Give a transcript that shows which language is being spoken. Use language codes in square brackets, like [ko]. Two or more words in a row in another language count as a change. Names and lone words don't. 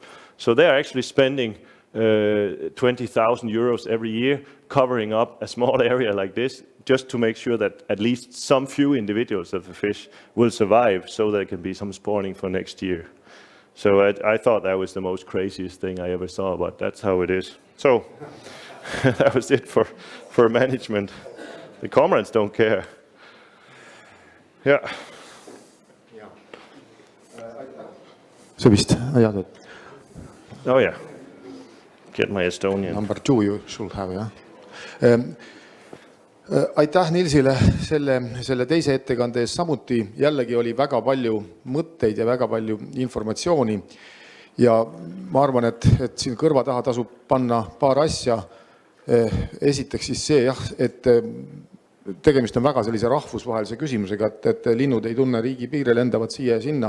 [en] So they're actually spending 20,000 euros every year covering up a small area like this, just to make sure that at least some few individuals of the fish will survive, so there can be some spawning for next year. So I thought that was the most craziest thing I ever saw, but that's how it is. So that was it for management. The cormorants don't care. Yeah. [et] See vist ajad, et [en] Oh yeah. Get my Estonian. number 2 you should have, [et] jah. Aitäh Nilsile selle teise ettekande eest samuti. Jällegi oli väga palju mõtteid ja väga palju informatsiooni. Ja ma arvan, et siin kõrva taha tasub panna paar asja. Esiteks siis see, jah, et tegemist on väga sellise rahvusvahelise küsimusega, et linnud ei tunne riigi piire, lendavad siia ja sinna.